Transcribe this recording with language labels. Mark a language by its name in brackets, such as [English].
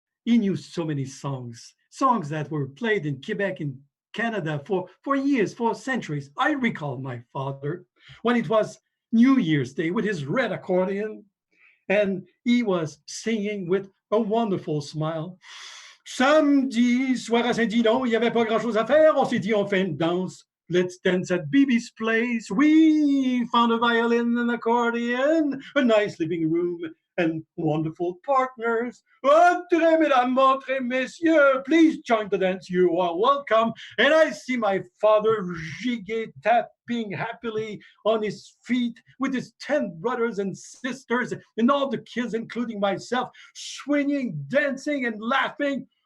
[English] He knew so many songs that were played in Quebec, in Canada for years, for centuries. I recall my father when it was New Year's Day with his red accordion, and he was singing with a wonderful smile. [French] Samedi soir à Saint-Didon, il n'y avait pas grand-chose à faire. On s'est dit, on fait une danse. [English] Let's dance at Bibi's place. We found a violin and accordion, a nice living room, and wonderful partners. [French] Entrez, mesdames, entrez, messieurs. [English] Please join the dance. You are welcome. And I see my father gigue, tapping happily on his feet with his 10 brothers and sisters and all the kids, including myself, swinging, dancing, and laughing.